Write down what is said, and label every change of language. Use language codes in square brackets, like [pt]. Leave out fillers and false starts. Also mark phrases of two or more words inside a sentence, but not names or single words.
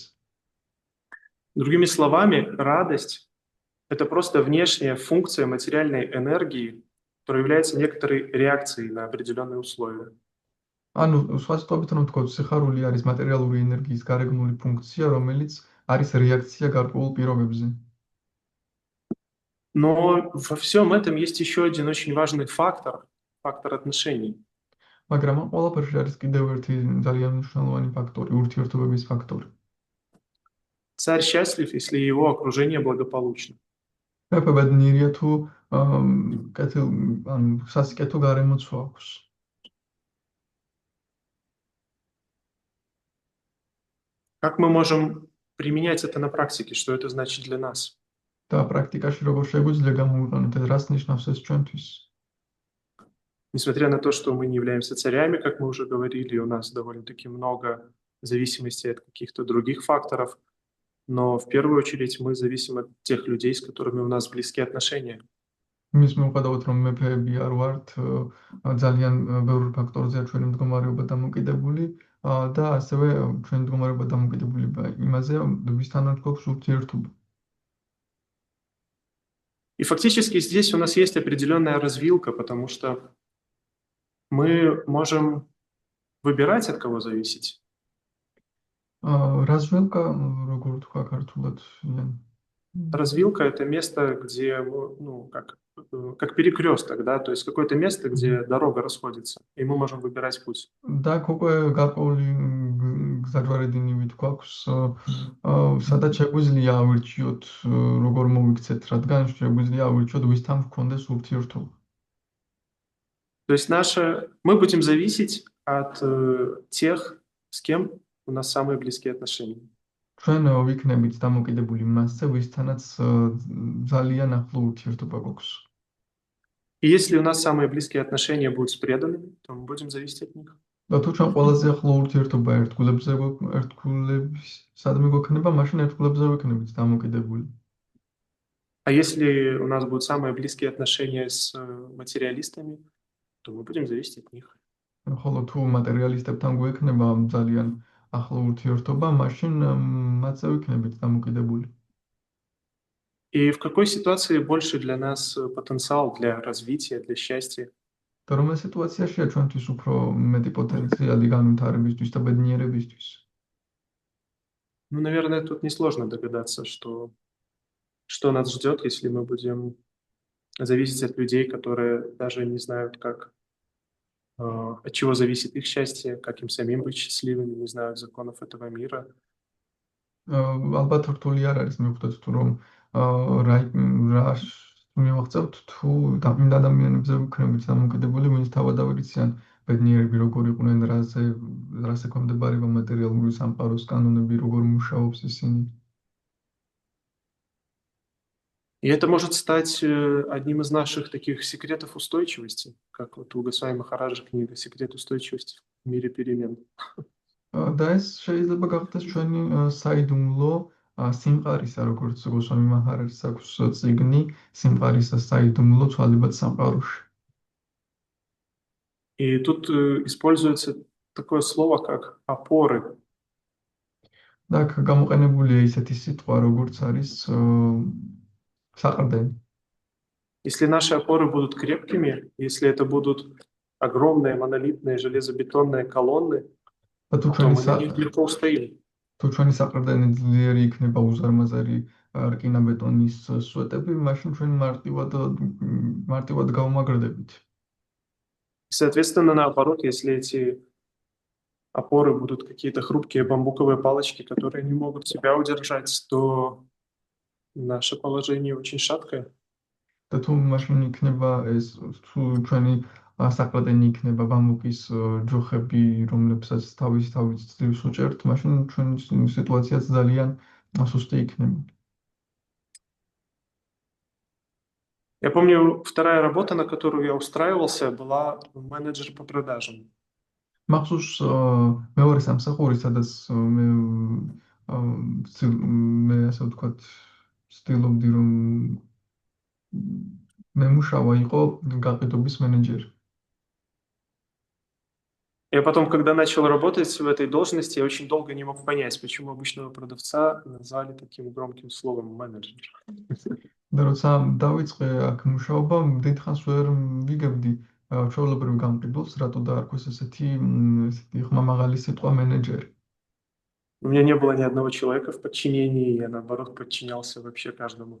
[ru] Другими словами, радость – это просто внешняя функция материальной энергии, которая является некоторой реакцией на определенные условия. [ka] ანუ სხვა სიტყვებით რომ ვთქვათ, სიხარული არის მატერიალური ენერგიის გარეგნული ფუნქცია, რომელიც არის რეაქცია გარკვეულ პირობებზე. [ru] Но во всем этом есть еще один очень важный фактор – фактор отношений. [ka] მაგრამ ამ ყველაფერში არის კიდევ ერთი ძალიან მნიშვნელოვანი ფაქტორი, ურთიერთობების ფაქტორი. [ru] Царь счастлив, если его окружение благополучно. [ka] მეფე ბედნიერია თუ სასიკეთო გარემოცვა აქვს. [ru] Как мы можем применять это на практике? Что это значит для нас? [ka] და პრაქტიკაში როგორ შეგვიძლია გამოვიყენოთ ეს, რას ნიშნავს ეს ჩვენთვის? [ru] Несмотря на то, что мы не являемся царями, как мы уже говорили, у нас довольно-таки много зависимостей от каких-то других факторов, но в первую очередь мы зависим от тех людей, с которыми у нас близкие отношения. [ka] იმის მიუხედავად რომ მეფეები არ ვართ, ძალიან ბევრ ფაქტორზეა ჩვენი მდგომარეობა დამოკიდებული და ასევე ჩვენი მდგომარეობა დამოკიდებულება იმაზე, ვისთან არ გვაქვს ურთიერთობა. [ru] И фактически здесь у нас есть определенная развилка, потому что мы можем выбирать, от кого зависеть. Развилка, [ka] როგორ თქვა ქართულად? [ru] Развилка – это место, где, ну, как перекресток, да, то есть какое-то место, где дорога расходится, и мы можем выбирать путь. [ka] და უკვე გარკვეული გზაჯვარედინივით გვაქვს, სადაც შეგვიძლია ავირჩიოთ, როგორ მოვიქცეთ, რადგან შეგვიძლია ავირჩიოთ, ვისთან გვქონდეს ურთიერთობა. [ru] То есть мы будем зависеть от тех, с кем у нас самые близкие отношения. [ka] ჩვენ ვიქნებით დამოკიდებული მასზე, ვისთანაც ძალიან ახლო ურთიერთობა გვაქვს. [ru] И если у нас самые близкие отношения будут с преданными, то мы будем зависеть от них. [ka] და თუ ჩვენ ყველაზე ახლო ურთიერთობა ერთგულებსადმი გვექნება, მაშინ ერთგულებზე ვიქნებით დამოკიდებული. [ru] А если у нас будут самые близкие отношения с материалистами, то мы будем зависеть от них. [ka] ხოლო თუ მატერიალისტებთან გვექნება ძალიან ახლო ურთიერთობა, მაშინ მათზე ვიქნებით დამოკიდებული. [ru] И в какой ситуации больше для нас потенциал для развития, для счастья? [ka] და რომელ სიტუაციაშია ჩვენთვის უფრო მეტი პოტენციალი განვითარებისთვის და ბედნიერებისთვის? [ru] Ну, наверное, тут несложно догадаться, что нас ждет, если мы будем зависеть от людей, которые даже не знают, от чего зависит их счастье, как им самим быть счастливыми, не знают законов этого мира. [ka] ალბათ რთული არ არის მივხვდეთ თუ რომ რა მივახცევთ თუ იმ ადამიანებზე ვიქნებით დამოკიდებული, ვინც თავადავე იციან ბედნიერები როგორ იყვნენ, რას ექვემდებარება მატერიალური სამყაროს კანონები, როგორ მუშაობს ისინი. [ru] И это может стать одним из наших таких секретов устойчивости, как вот у Госвами Махараджа книга «Секрет устойчивости в мире перемен». [ka] და ეს შეიძლება გახდეს ჩვენი საიდუმლო სიმყარისა, როგორც გოსვამი მაჰარაჯს აქვს წიგნი სიმყარისა საიდუმლო ცვალებად სამყაროში. [ru] И тут используется такое слово, как опоры. [ka] და გამოყენებულია ისეთი სიტყვა, როგორც არის საყრდენი. [ru] Если наши опоры будут крепкими, если это будут огромные монолитные железобетонные колонны, то мы на них легко устоим. [ka] თუ ჩვენი საყრდენი ძლიერი იქნება უზარმაზარი რკინა-ბეტონის სვეტები, მაშინ ჩვენ მარტივად გავმაგრდებით. [ru] Соответственно, наоборот, если эти опоры будут какие-то хрупкие бамбуковые палочки, которые не могут себя удержать, то наше положение очень шаткое. [ka] და თუ მაშინ იქნება ეს, თუ ჩვენი საყრდენი იქნება ბამბუკის ჯოხები, რომლებსაც თავის ძლივს უჭერთ, მაშინ ჩვენი სიტუაციაც ძალიან სუსტი იქნება. [ru] Я помню, вторая работа, на которую я устраивался, была менеджер по продажам. [ka] მახსოვს მეორე სამსახური, სადაც მე მე ასე ვთქვათ, ვცდილობდი რომ მემუშავა იყო გაყიდვების მენეჯერი. [ru] Я потом, когда начал работать в этой должности, я очень долго не мог понять, почему обычного продавца назвали таким громким словом менеджер. [ka] და როცა დავიწყე აქ მუშაობა, დიდხანს ვერ ვიგებდი ჩვეულებრივ გამყიდველს, რატო დაარქვეს ესეთი ხმამაღალი სიტყვა მენეჯერი. [ru] У меня не было ни одного человека в подчинении, я наоборот подчинялся вообще каждому.